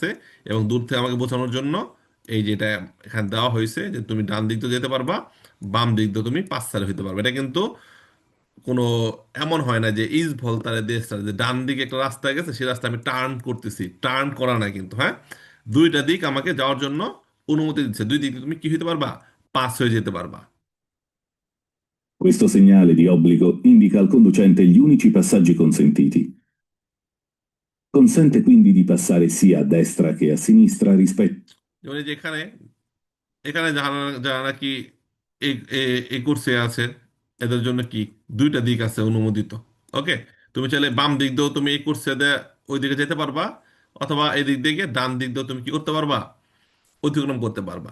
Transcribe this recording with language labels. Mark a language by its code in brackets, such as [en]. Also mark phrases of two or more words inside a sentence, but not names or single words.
[bn] এবং দূর থেকে আমাকে বোঝানোর জন্য এই যেটা এখানে দেওয়া হয়েছে, যে তুমি ডান দিক দিয়ে যেতে পারবা, বাম দিক দিয়ে তুমি পাঁচসারে হইতে পারবে। এটা কিন্তু কোনো এমন হয় না যে ইজ ভলতারে দেশটা, যে ডান দিকে একটা রাস্তা গেছে সেই রাস্তা আমি টার্ন করতেছি, টার্ন করা না কিন্তু, হ্যাঁ, দুইটা দিক আমাকে যাওয়ার জন্য অনুমতি দিচ্ছে, দুই দিক দিয়ে তুমি কি হইতে পারবা, পাস হয়ে যেতে পারবা। [it] Questo segnale di obbligo indica al conducente gli unici passaggi consentiti. Consente quindi di passare sia a destra che a sinistra rispetto. [bn] যেমন এই যে এখানে, এখানে যারা যারা নাকি এই কোর্সে আছে, এদের জন্য কি দুইটা দিক আছে অনুমোদিত। ওকে, তুমি চাইলে বাম দিক দিয়েও তুমি এই কোর্সে ওই দিকে যেতে পারবা, অথবা এই দিক দিয়ে ডান দিক দিয়েও তুমি কি করতে পারবা, অতিক্রম করতে পারবা।